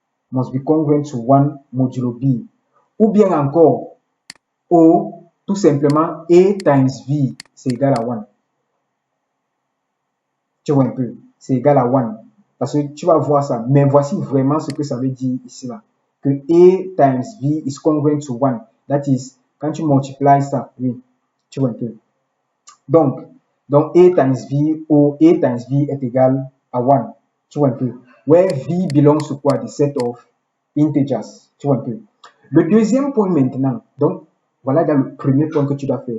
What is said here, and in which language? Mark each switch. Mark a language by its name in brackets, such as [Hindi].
[English] Must be congruent to 1 modulo B. [French] Ou bien encore, O, tout simplement, A times V, c'est égal à 1. Tu vois un peu, c'est égal à 1. Parce que tu vas voir ça. Mais voici vraiment ce que ça veut dire ici, là. [English] Que A times V is congruent to 1. [French] That is, quand tu multiplies ça, oui, tu vois un peu. Donc A times V ou A times V est égal à 1. Tu vois un peu. [English] Where V belongs to quoi? The set of integers. [French] Tu vois un peu. Le deuxième point maintenant, donc, voilà dans le premier point que tu dois faire.